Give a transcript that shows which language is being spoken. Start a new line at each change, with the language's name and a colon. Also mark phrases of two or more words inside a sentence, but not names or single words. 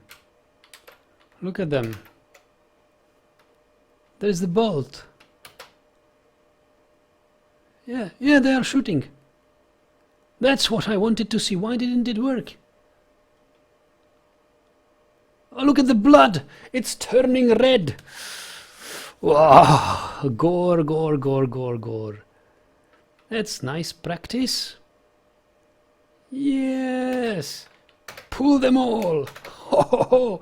English: Look at them. There's the bolt. Yeah, they are shooting. That's what I wanted to see. Why didn't it work? Oh, look at the blood. It's turning red. Wow. Gore, gore, gore, gore, gore. That's nice practice. Yes. Pull them all. Ho, ho, ho.